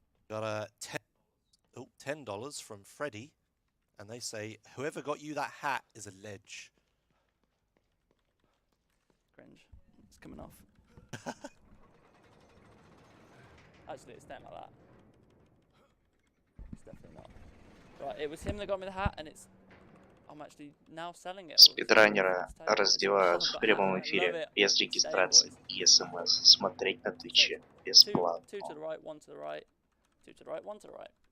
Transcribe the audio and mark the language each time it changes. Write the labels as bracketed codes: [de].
[en] Got a $10 from Freddie, and they say whoever got you that hat is a ledge. Cringe. It's coming off. Actually, it's staying like that. It's definitely not. Right, it was him that got me the hat, and I'm actually now selling it. [ru] Спидранеры раздевают в прямом эфире без регистрации и СМС. Смотреть на Твиче бесплатно. [en] 2 to the right, 1 to the right, 2 to the right, 1 to the right.